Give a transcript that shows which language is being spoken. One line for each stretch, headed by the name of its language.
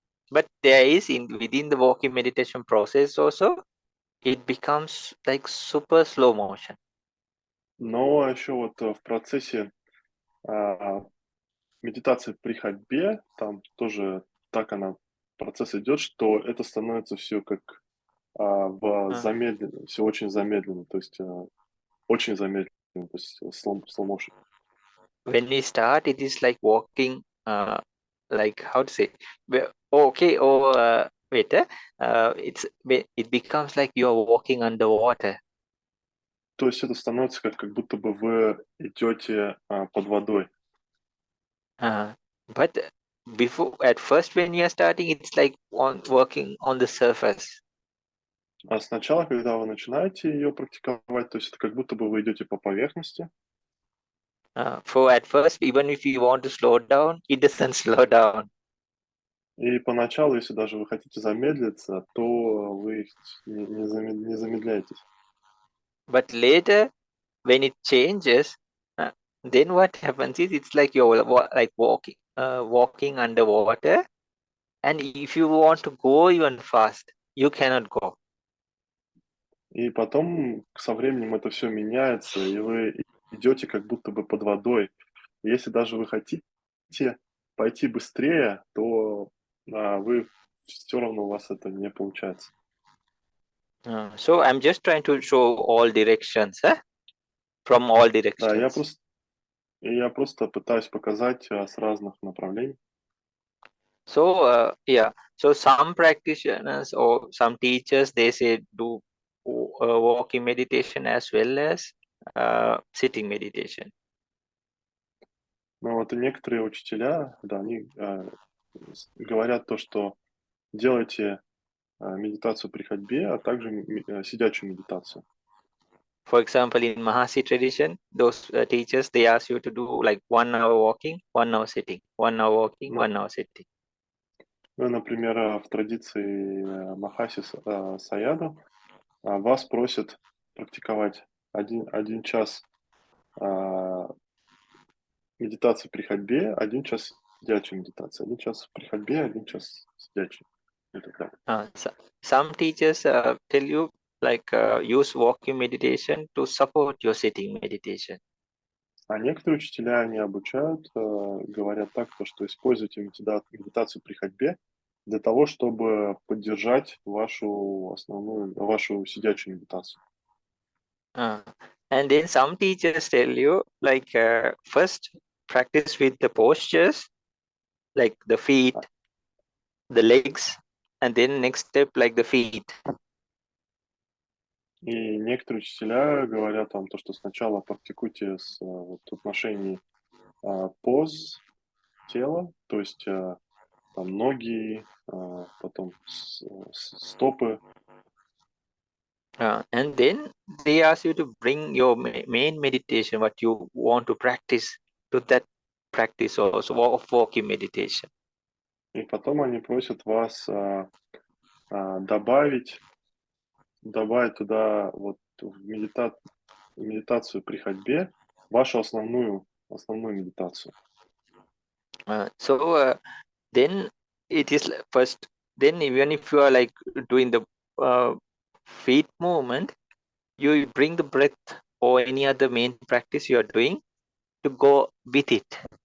English: But there is within the walking meditation process also, it becomes like super slow motion.
Russian: Но еще вот в процессе медитации при ходьбе, там тоже так процесс идет, что это становится все как замедленно, все очень замедленно, то есть очень замедленно, то есть
English: slow motion. When we start, it is like walking, like how to say, it becomes like you are walking underwater.
Russian: То есть это становится как будто бы вы идете под водой.
English: But at first when you are starting, it's like working on the surface.
Russian: А сначала, когда вы начинаете ее практиковать, то есть это как будто бы вы идете по поверхности.
English: For at first, even if you want to slow down, it doesn't slow down.
Russian: И поначалу, если даже вы хотите замедлиться, то вы не замедляетесь.
English: But later, when it changes, then what happens is it's like you're like walking underwater, and if you want to go even fast, you cannot go.
Russian: И потом со временем это все меняется, и вы идете как будто бы под водой. И если даже вы хотите пойти быстрее, то вы все равно у вас это не получается.
English: So I'm just trying to show all directions, from all directions.
Russian: Да, я просто пытаюсь показать с разных направлений.
English: So so some practitioners or some teachers, they say do walking meditation as well as sitting meditation.
Russian: Но вот и некоторые учителя, да, они говорят то, что делайте медитацию при ходьбе, а также сидячую медитацию.
English: For example, in Mahasi tradition, those teachers, they ask you to do like 1 hour walking, 1 hour sitting, 1 hour walking, 1 hour sitting.
Russian: Ну, например, в традиции Махаси Саяда вас просят практиковать один час медитации при ходьбе, 1 час сидячей медитации, 1 час при ходьбе, 1 час сидячей. И так далее.
English: Some teachers tell you like use walking meditation to support your sitting meditation.
Russian: А некоторые учителя, они обучают, говорят так, что используйте медитацию при ходьбе для того, чтобы поддержать вашу сидячую медитацию.
English: And then some teachers tell you like first practice with the postures, like the feet, the legs, and then next step like the feet.
Russian: И некоторые учителя говорят вам то, что сначала практикуйте в отношении поз тела, то есть там ноги, потом стопы.
English: And then they ask you to bring your main meditation, what you want to practice, to that practice also of walking meditation.
Russian: И потом они просят вас добавить туда вот в медитацию при ходьбе вашу основную медитацию.
English: So then it is first, then even if you are like doing the feet movement, you bring the breath or any other main practice you are doing to go with it.